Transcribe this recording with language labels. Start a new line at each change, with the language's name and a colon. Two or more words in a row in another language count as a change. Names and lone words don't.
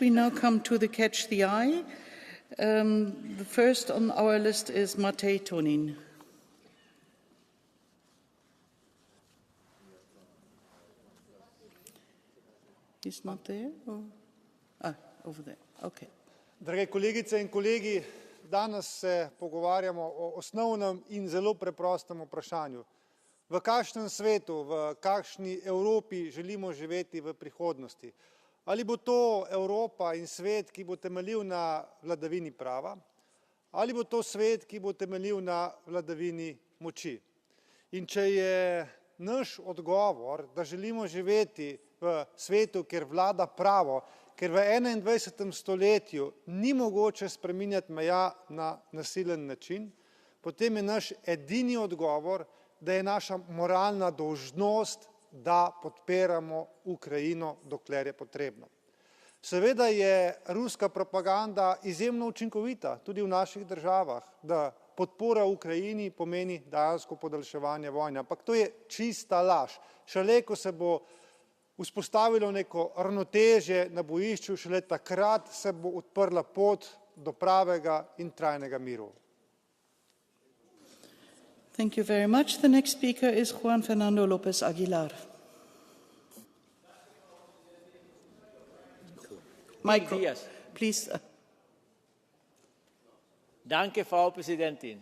English: We now come to the Catch the Eye. The first on our list is Matej Tonin. He's not there? Over there. Okay.
Slovenian: Drage kolegice in kolegi, danes se pogovarjamo o osnovnem in zelo preprostem vprašanju. V kakšnem svetu, v kakšni Evropi želimo živeti v prihodnosti? Ali bo to Evropa in svet, ki bo temeljil na vladavini prava, ali bo to svet, ki bo temeljil na vladavini moči? In če je naš odgovor, da želimo živeti v svetu, kjer vlada pravo, ker v 21. stoletju ni mogoče spreminjati meja na nasilen način, potem je naš edini odgovor, da je naša moralna dolžnost, da podpiramo Ukrajino, dokler je potrebno. Seveda je ruska propaganda izjemno učinkovita tudi v naših državah, da podpora Ukrajini pomeni dejansko podaljševanje vojne, ampak to je čista laž. Šele ko se bo vzpostavilo neko ravnotežje na bojišču, šele takrat se bo odprla pot do pravega in trajnega miru.
English: Thank you very much. The next speaker is Juan Fernando López Aguilar. Micro, please.
German: Danke, Frau Präsidentin.